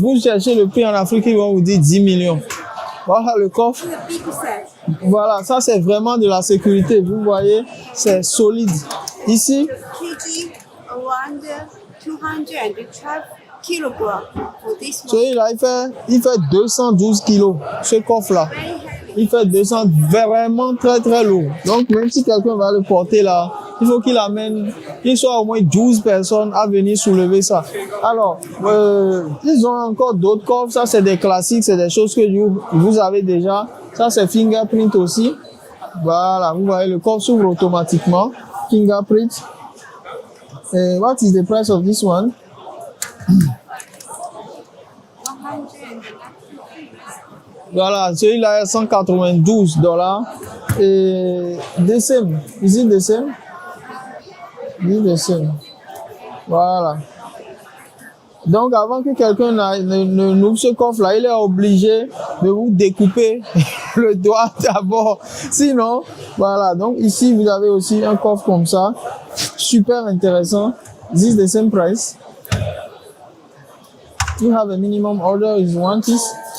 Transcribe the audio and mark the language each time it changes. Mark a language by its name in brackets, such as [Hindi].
[French] Vous cherchez le prix en Afrique, ils vont vous dire 10 millions. Voilà le coffre. [English] Big set. [French] Voilà, ça c'est vraiment de la sécurité. Vous voyez, c'est solide. Ici, [English] Kg around 212 kilograms for this one. [French] celui-là, il fait 212 kilos. Ce coffre-là. [English] Very heavy. [French] Il fait 200, vraiment très très lourd. Donc même si quelqu'un va le porter là, il faut qu'il amène, qu'il soit au moins 12 personnes à venir soulever ça. Alors, ils ont encore d'autres coffres, ça c'est des classiques, c'est des choses que vous avez déjà. Ça c'est fingerprint aussi. Voilà, vous voyez le coffre s'ouvre automatiquement. [English] Fingerprint. [French] Et [English] what is the price of this one? 100. [French] Voilà, celui-là est $192. Et [English] the same. Is it the same? Is it the same? [French] Voilà. Donc, avant que quelqu'un n'ouvre ce coffre-là, il est obligé de vous découper le doigt d'abord. Sinon, voilà. Donc, ici, vous avez aussi un coffre comme ça. Super intéressant. [English] Is it the same price? You have a minimum order is one piece.